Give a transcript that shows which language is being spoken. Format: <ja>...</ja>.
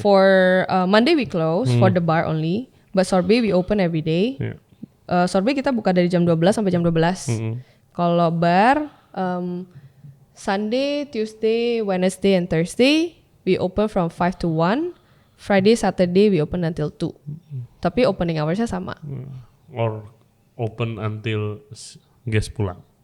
<en>For Monday we close for the bar only. But sorbet we open every day.</en> <id>Iya. Sorbet kita buka dari jam 12 sampai jam 12. Kalau</id> <en>bar Sunday, Tuesday, Wednesday, and Thursday we open from 5 to 1. Friday, Saturday we open until 2.</en> <id>Tapi opening hoursnya sama.</id> <en>Or open until guest</en> <id>pulang.</id>